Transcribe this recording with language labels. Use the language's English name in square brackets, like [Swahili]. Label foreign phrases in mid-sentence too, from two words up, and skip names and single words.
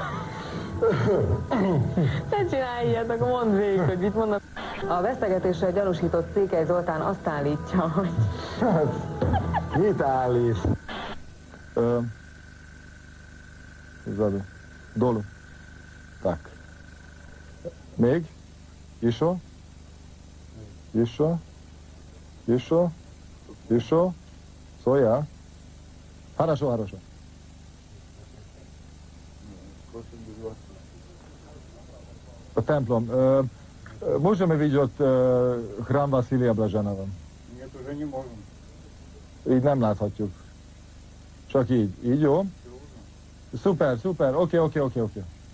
[Hungarian] Ne csinálj ilyet, akkor mondd végig, hogy mit mondod. A vesztegetéssel gyanúsított Székely Zoltán azt állítja, hogy... Hát, mit állít? Dolu. Tak. Még? [Russian] Еще? Еще? Еще? Еще? Szója? Хорошо, хорошо. [Hungarian] A templom. [Russian] Можем видеть храм Василия Блаженного? Нет, уже не можем. [Hungarian] Így nem láthatjuk. Csak így. Így jó? Szuper, szuper. Oké.